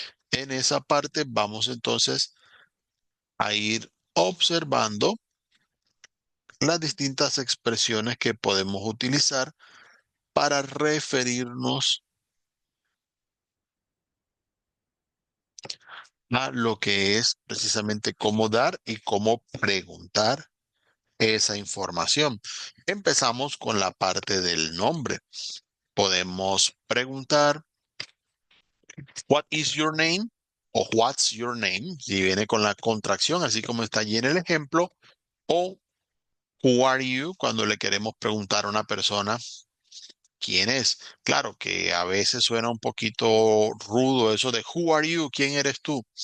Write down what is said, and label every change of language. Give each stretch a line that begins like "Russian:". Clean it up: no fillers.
Spanish: En esa parte vamos entonces a ir observando las distintas expresiones que podemos utilizar para referirnos a lo que es precisamente cómo dar y cómo preguntar esa información. Empezamos con la parte del nombre. Podemos preguntar,
English: what is your name?
Spanish: O
English: what's your name,
Spanish: si viene con la contracción, así como está allí en el ejemplo. O
English: who are you,
Spanish: cuando le queremos preguntar a una persona quién es. Claro que a veces suena un poquito rudo eso de
English: who are you,
Spanish: ¿quién eres tú?